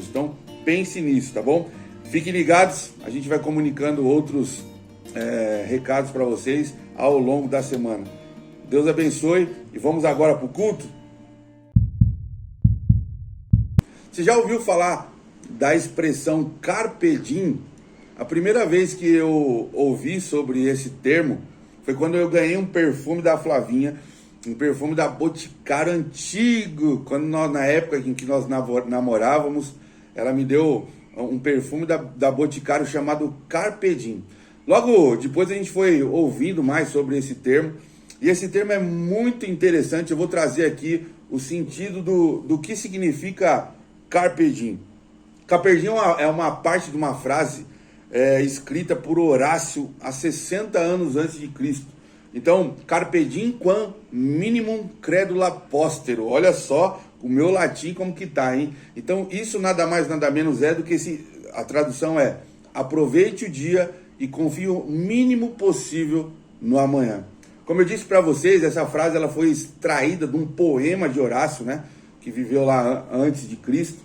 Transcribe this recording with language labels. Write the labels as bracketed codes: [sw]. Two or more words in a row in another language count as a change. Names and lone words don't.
[pt] Então pense nisso, tá bom? Fiquem ligados, a gente vai comunicando outros recados para vocês ao longo da semana. Deus abençoe e vamos agora para o culto. Você já ouviu falar da expressão [la] carpe diem? [pt] A primeira vez que eu ouvi sobre esse termo foi quando eu ganhei um perfume da Flavinha, um perfume da Boticário antigo, quando na época em que nós namorávamos, ela me deu um perfume da Boticário chamado Carpe Diem. Logo depois a gente foi ouvindo mais sobre esse termo, e esse termo é muito interessante. Eu vou trazer aqui o sentido do que significa [la] Carpe Diem. Carpe Diem [pt] é uma parte de uma frase escrita por Horácio há 60 anos antes de Cristo. Então, [la] Carpe Diem quam minimum credula postero. [pt] Olha só o meu latim como que tá, hein? Então, isso nada mais, nada menos é do que a tradução é: aproveite o dia e confie o mínimo possível no amanhã. Como eu disse para vocês, essa frase ela foi extraída de um poema de Horácio, né, que viveu lá antes de Cristo.